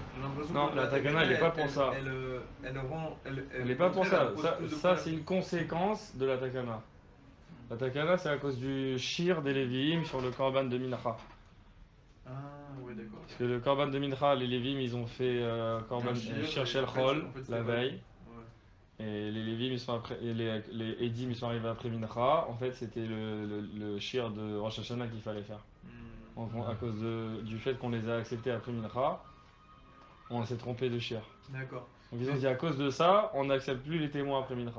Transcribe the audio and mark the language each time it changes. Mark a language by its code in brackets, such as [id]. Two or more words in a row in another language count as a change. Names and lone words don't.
[fr] J'ai l'impression Non, que la takana, elle est pas pour elle, ça. elle rend. Elle est Au pas pour contraire, ça. elle pose Ça, plus de ça, problèmes. c'est une conséquence de la takana. La takana, c'est à cause du shir des Lévi'im sur le korban de Mincha. Ah, ouais, d'accord. Parce que le korban de Mincha, les Lévi'im, ils ont fait [he] קרבן שיר של חול [fr] la veille. Ouais. Et les Lévi'im, ils sont après, et les Edim, ils sont arrivés après Mincha. En fait, c'était le shir de Rosh Hashanah qu'il fallait faire. À cause du fait qu'on les a acceptés après Mincha, on s'est trompé de shir. D'accord. Donc ils ont dit à cause de ça, on n'accepte plus les témoins après Mincha.